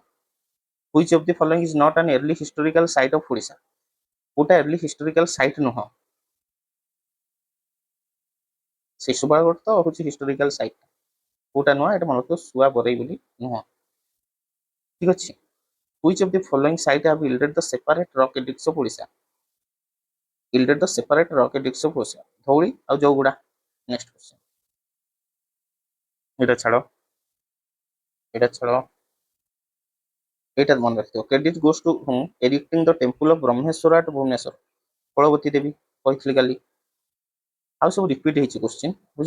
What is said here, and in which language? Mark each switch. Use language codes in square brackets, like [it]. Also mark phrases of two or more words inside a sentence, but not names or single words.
[en] Which of the following is not an early historical site of Odisha? [or] କୋଉଟା [en] early historical site [or] ନୁହଁ? ଶିଶୁପାଳଗଡ଼ ତ ହଉଛି [en] historical site. [or] କୋଉଟା ନୁହଁ? ଏଟା ମନେ ରଖିବ, ଶୁଆ ବରେଇ ବୋଲି ନୁହଁ। ଠିକ ଅଛି। [en] Which of the following site have yielded the separate rock edicts of ଓଡ଼ିଶା? yielded the separate rock edicts of ଓଡ଼ିଶା? [or] ଧଉଳି ଆଉ ଜଉଗୁଡା। [en] next question, [or] ଏଇଟା ଛାଡ, ଏଇଟା ଛାଡ, ଏଇଟା ମନେ ରଖିଥିବ। [en] Credit goes to whom erecting the temple of Brahmeswar at Bhubaneswar? [or] ଫଳବତୀ ଦେବୀ, କହିଥିଲି କାଲି। ଆଉ ସବୁ ରିପିଟ ହେଇଛି କୋଶ୍ଚିନ୍, ବୁଝିଲ।